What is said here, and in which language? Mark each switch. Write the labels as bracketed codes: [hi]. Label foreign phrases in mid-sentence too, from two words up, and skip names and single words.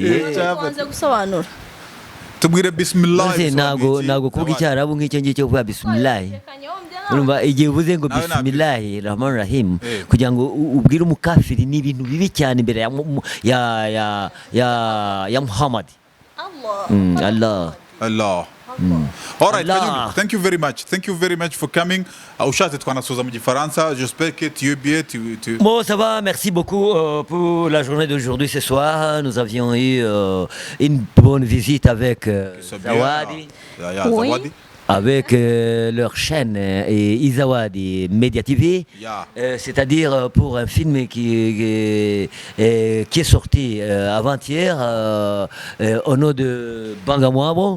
[rw] Tubanze gusobanura. Tubwire bismillah. Ntago kuvuga icyarabu nk'icyo ngicyo kuvuga bismillah. Urumva igihe uvuze ngo [ar] بسم الله الرحمن الرحيم [rw] kugira ngo ubwire umukafiri ni ibintu bibi cyane imbere ya Muhammad. Allah. [en] All right, Kanyombya, thank you very much. Thank you very much for coming. [rw] Ushatse twanasoza mu gifaransa. [fr] J'espère que tu es bien. Bon, ça va. Merci beaucoup pour la journée d'aujourd'hui ce soir. Nous avions eu une bonne visite avec Zawadi. Oui. Avec leur chaîne Izawadi Media TV, c'est-à-dire pour un film qui est sorti avant-hier au nom de Bangamwabo.